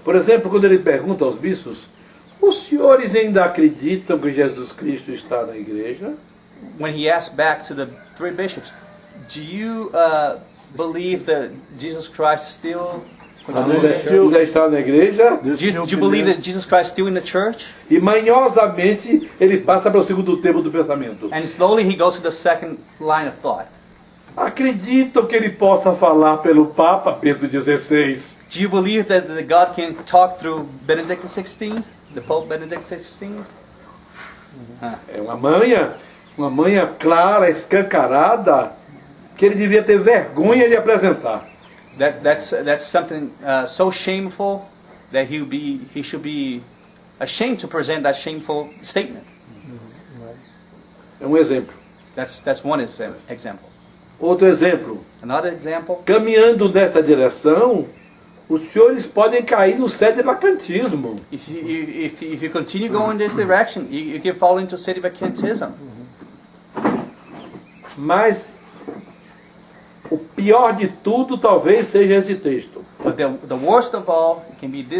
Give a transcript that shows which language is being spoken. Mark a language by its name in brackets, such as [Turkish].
[Portuguese] Por exemplo, quando ele pergunta aos bispos, os senhores ainda acreditam que Jesus Cristo está na igreja? [English] When he asked back to the 3 bishops, do you believe that Jesus Christ still [Portuguese] Ainda está na igreja. [English] Do you believe that Jesus Christ is still in the church? [Portuguese] E manhosamente ele passa para o segundo termo do pensamento. [English] And slowly he goes to the second line of thought. [Portuguese] Acredito que ele possa falar pelo Papa Bento XVI. [English] Do you believe that God can talk through Benedict XVI, the Pope Benedict XVI? [Portuguese] É uma manha clara, escancarada, que ele devia ter vergonha de apresentar. [English] That's something so shameful that he should be ashamed to present that shameful statement. [Portuguese] É um exemplo. [English] That's one example. [Portuguese] Outro exemplo. [English] Another example. [Portuguese] Caminhando nessa direção, os senhores podem cair no sedevacantismo. [English] If you continue going this direction, you can fall into sedevacantism. [Portuguese] Mas o pior de tudo talvez seja esse texto. [English] But the worst of all, it can be this.